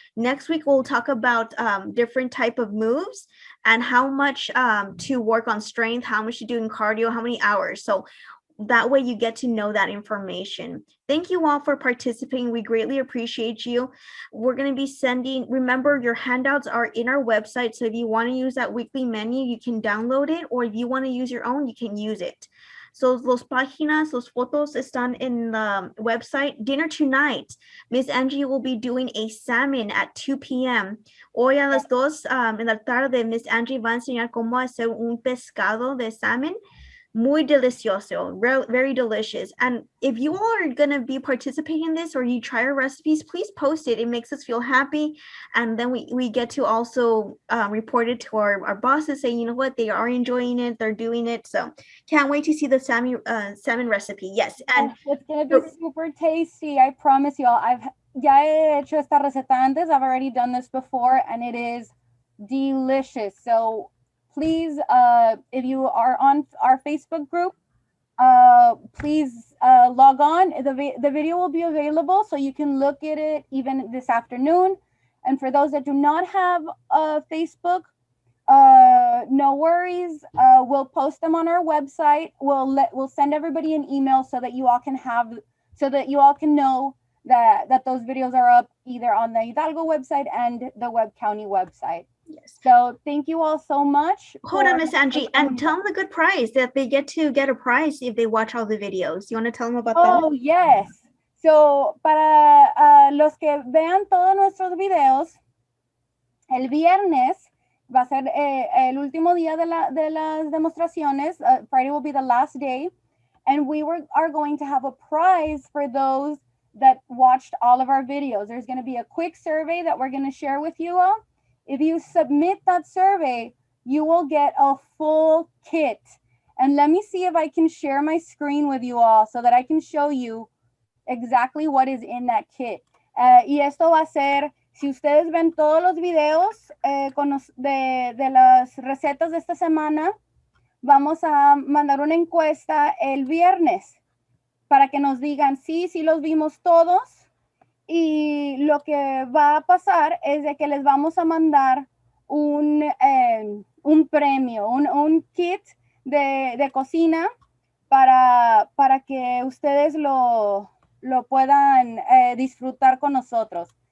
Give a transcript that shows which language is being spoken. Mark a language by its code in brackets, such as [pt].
[en] Next week, we'll talk about different type of moves and how much to work on strength, how much to do in cardio, how many hours. So that way you get to know that information. Thank you all for participating. We greatly appreciate you. We're going to be sending, remember your handouts are in our website. So if you want to use that weekly menu, you can download it, or if you want to use your own, you can use it. [es] So los páginas, los fotos están [en] in the website. Dinner tonight, Miss Angie will be doing a salmon at 2 p.m. [es] Hoy a las 2 en la tarde, Miss Angie va a enseñar cómo hacer un pescado de salmon. Muy delicioso, [en] very delicious. And if you all are going to be participating in this, or you try our recipes, please post it. It makes us feel happy. And then we get to also report it to our bosses, saying, you know what, they are enjoying it, they're doing it. So can't wait to see the salmon recipe. Yes. And it's going to be super tasty. I promise you all. [es] Ya he hecho esta receta antes. [en] I've already done this before, and it is delicious. So please, if you are on our Facebook group, please log on. The video will be available, so you can look at it even this afternoon. And for those that do not have Facebook, no worries. We'll post them on our website. We'll send everybody an email so that you all can know that those videos are up either on the Hidalgo website and the Webb County website. Yes. So thank you all so much. Hold on, Miss Angie, and tell them the good prize that they get a prize if they watch all the videos. You want to tell them about that? Oh, yes. [es] So, para los que vean todos nuestros videos, el viernes va a ser el último día de las demostraciones. [en] Friday will be the last day. And we are going to have a prize for those that watched all of our videos. There's going to be a quick survey that we're going to share with you all. If you submit that survey, you will get a full kit. And let me see if I can share my screen with you all so that I can show you exactly what is in that kit. [es] Y esto va a ser, si ustedes ven todos los videos de las recetas de esta semana, vamos a mandar una encuesta el viernes para que nos digan sí los vimos todos. Y lo que va a pasar es de que les vamos a mandar un premio, un kit de cocina para que ustedes lo puedan disfrutar con nosotros.